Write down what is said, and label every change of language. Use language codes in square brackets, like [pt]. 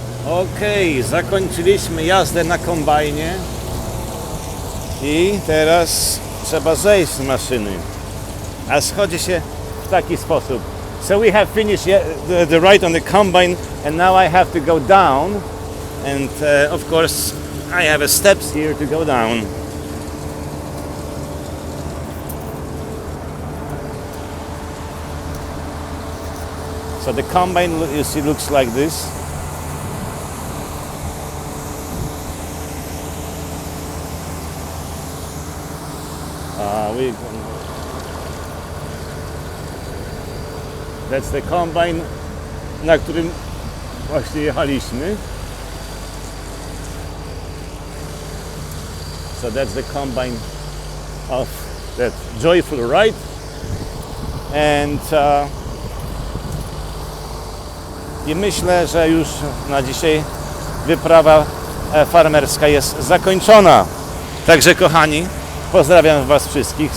[pl] Okej, zakończyliśmy jazdę na kombajnie i teraz trzeba zejść z maszyny. A schodzi się w taki sposób. [en] So we have finished the ride on the combine and now I have to go down and of course I have steps here to go down. So the combine, you see, looks like this. That's the combine, [pl] na którym właśnie jechaliśmy. [en] So that's the combine of that joyful ride. [pl] And i myślę, że już na dzisiaj wyprawa farmerska jest zakończona. Także kochani, pozdrawiam Was wszystkich.